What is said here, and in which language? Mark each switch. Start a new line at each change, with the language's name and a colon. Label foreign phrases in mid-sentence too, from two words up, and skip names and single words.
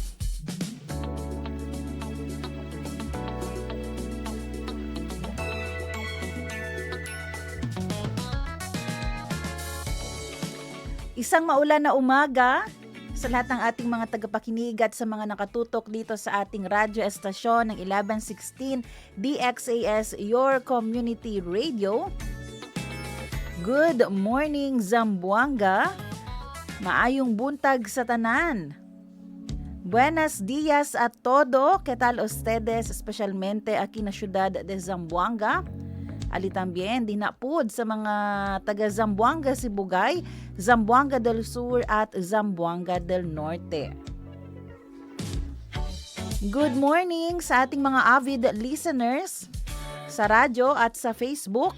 Filipino: Isang maulan na umaga sa lahat ng ating mga tagapakinig at sa mga nakatutok dito sa ating radyo estasyon ng 1116 DXAS Your Community Radio.
English: Good morning, Zamboanga.
Cebuano: Maayong buntag sa tanan.
Chavacano: Buenos días a todo. ¿Qué tal ustedes? Especialmente aquí na ciudad de Zamboanga. Ali tambien dinapud sa mga taga Zamboanga Sibugay, Zamboanga del Sur at Zamboanga del Norte.
English: Good morning
Filipino: sa ating mga
English: avid listeners
Filipino: sa radyo at sa Facebook.